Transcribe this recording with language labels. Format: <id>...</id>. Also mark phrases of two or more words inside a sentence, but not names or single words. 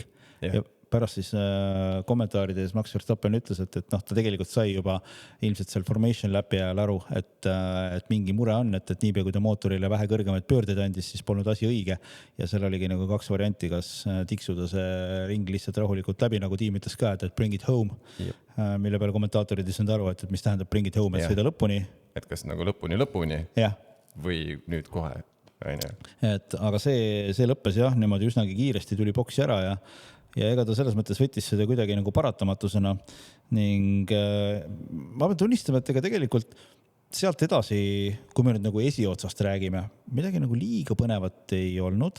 <et>Ja pärast siis kommentaarides Max Verstappen ütles, et ta tegelikult sai juba ilmselt seal formation läpi ajal aru, et mingi mure on, et niipea kui ta mootorile vähe kõrgemaid pöördeid andis, siis polnud asi õige. Ja seal oligi nagu 2 varianti, kas tiksuda see ring lihtsalt rahulikult läbi, nagu tiim ütles ka, et</et> <en>bring it home,</en> <et>mille peale kommentaatorid ei saanud aru, et mis tähendab</et> <en>bring it home,</en> <et>et sõida lõpuni. Et kas nagu lõpuni ja. Või nüüd kohe et aga see lõppes jah, niimoodi üsnagi kiiresti tuli boksi ära ja ega ta selles mõttes võttis seda kuidagi nagu paratamatusena ning ma pean tunnistama, et ega tegelikult sealt edasi, kui me nüüd nagu esiotsast räägime, midagi nagu liiga põnevat ei olnud.</et>